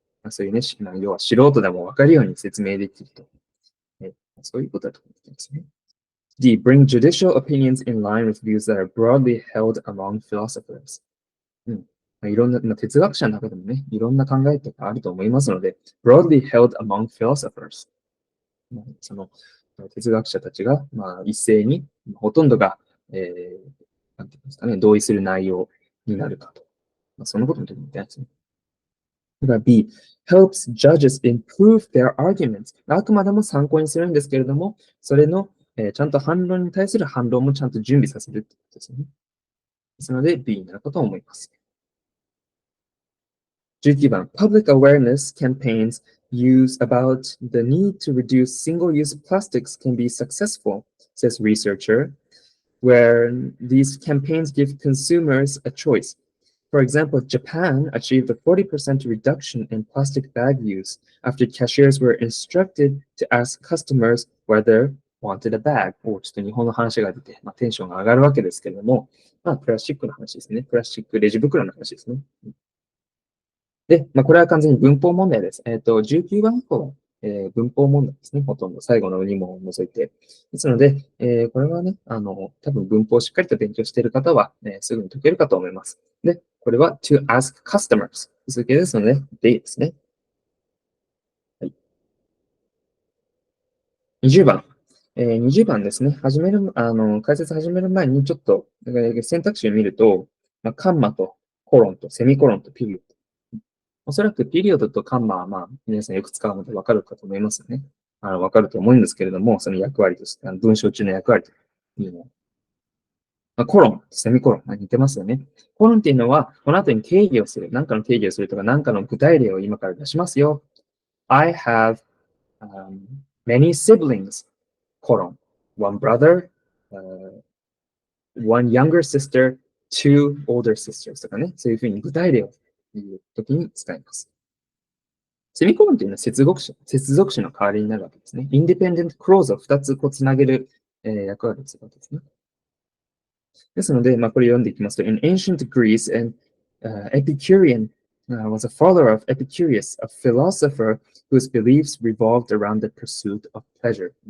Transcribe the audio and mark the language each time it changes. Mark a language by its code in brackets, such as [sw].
[ja] そういうね、要は素人でも分かるように説明できると。そういうことだと思ってますね。 [en] D. Bring judicial opinions in line with views that are broadly held among philosophers. [ja] いろんな哲学者の中でもね、いろんな考えとかあると思いますので、 [en] broadly held among philosophers。 [ja] その哲学者たちが、一斉に、ほとんどが、なんていうんですかね、同意する内容になるかと。そのことも言ってないですね。 [en] B. Helps judges improve their arguments. [ja] あくまでも参考にするんですけれども、それのちゃんと反論に対する反論もちゃんと準備させるってことですよね。ですので B になるかと思います。 [en] 19番、Public awareness campaigns use about the need to reduce single-use plastics can be successful, says researcher, where these campaigns give consumers a choice. For example, Japan achieved a 40% reduction in plastic bag use after cashiers were instructed to ask customers whether wanted a bag. [ja] ちょっと日本の話が出て、テンションが上がるわけですけれども、プラスチックの話ですね。プラスチックレジ袋の話ですね。で、これは完全に文法問題です。 19番以降は、文法問題ですね。ほとんど最後の2問を除いて。ですので、これはね、多分文法をしっかりと勉強している方は、すぐに解けるかと思います。で、これは [en] to ask customers [ja] 続けですので、they ですね。はい、20番。 20番ですね。解説始める前にちょっと選択肢を見ると、カンマとコロンとセミコロンとピリオド。おそらくピリオドとカンマは皆さんよく使うのでわかるかと思いますね。わかると思うんですけれども、その役割として、文章中の役割というのは。コロン、セミコロン、似てますよね。コロンっていうのは、この後に定義をする。何かの定義をするとか、何かの具体例を今から出しますよ。 [en] I have many siblings, コロン。 One brother, one younger sister, two older sisters [ja] とかね。そういうふうに具体例を言うときに使います。セミコロンというのは接続詞の代わりになるわけですね。インディペンデントクローズを2つつなげる、役割をするわけですね。ですので、これ読んでいきますと、 [en] In ancient Greece, an Epicurean was a follower of Epicurus, a philosopher whose beliefs revolved around the pursuit of pleasure.